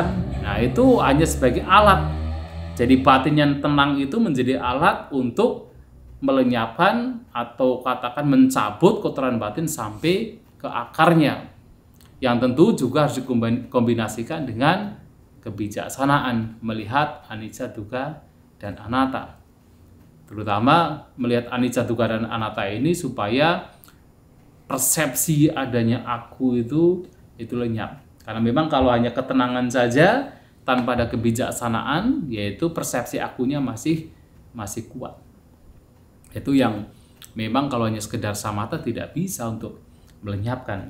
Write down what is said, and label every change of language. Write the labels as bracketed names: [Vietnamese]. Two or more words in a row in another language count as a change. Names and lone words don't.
[Indonesian] Nah, itu hanya sebagai alat. Jadi batin yang tenang itu menjadi alat untuk melenyapkan atau katakan mencabut kotoran batin sampai ke akarnya. Yang tentu juga harus dikombinasikan dengan kebijaksanaan melihat [Pali] anicca, dukkha, [Indonesian] dan anatta. Terutama melihat [Pali] anicca, dukkha, [Indonesian] dan anatta ini supaya persepsi adanya aku itu lenyap. Karena memang kalau hanya ketenangan saja tanpa ada kebijaksanaan, yaitu persepsi akunya masih kuat. Itu yang memang kalau hanya sekedar samatha tidak bisa untuk melenyapkan.